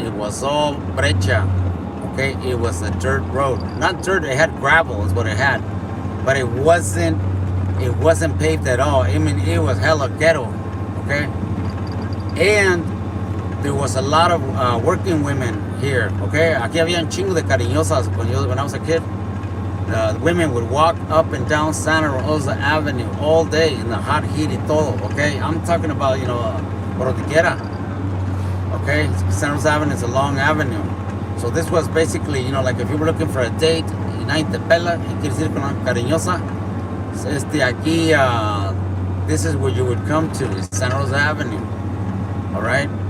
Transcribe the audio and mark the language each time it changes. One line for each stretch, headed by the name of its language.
English: It was all brecha, okay? It was a dirt road. Not dirt, it had gravel is what it had. But it wasn't paved at all. I mean, it was hella ghetto, okay? And there was a lot of working women here, okay?
Spanish: Aquí había un chingo de cariñosas
English: when I was a kid. The women would walk up and down Santa Rosa Avenue all day in the hot heat
Spanish: y todo,
English: okay? I'm talking about, you know, Borotiguera, okay? Santa Rosa Avenue is a long avenue. So this was basically, you know, like if you were looking for a date,
Spanish: y nadie te pela, y quieres ir con una cariñosa, aquí,
English: this is where you would come to, is Santa Rosa Avenue, all right?